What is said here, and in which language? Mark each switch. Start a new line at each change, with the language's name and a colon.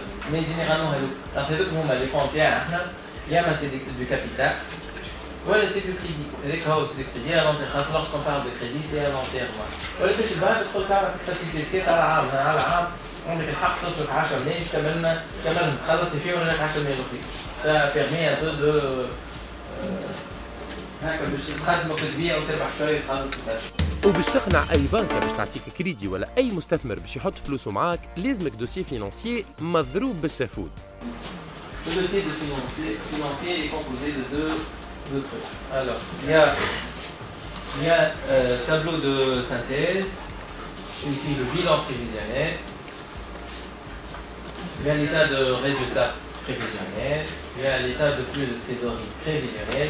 French: Mais généralement, les fonds il y a du capital. Voilà, c'est du crédit. C'est des crédits à long terme. Lorsqu'on parle de crédit, c'est à long terme. Voilà, tu vas te faire faciliter ça à l'âme.
Arabic: عندك الحق تصرف 10 ملايين كمان تخلص فيه ولا لك 10 ملايين اخرين.
French: Ça permet un peu de
Arabic: هكا باش تخدم وقت كبير وتربح شويه وتخلص الفلوس. وباش تقنع اي بنكه باش تعطيك كريدي ولا اي مستثمر باش يحط فلوسه معاك لازمك دوسي فينانسيي مضروب بالسافود.
French: Le dossier de financier est composé de deux trucs. Alors, il y a tableau de synthèse, signifie le bilan prévisionnel. Il y a l'état de résultat prévisionnel, il y a l'état de flux de trésorerie prévisionnel.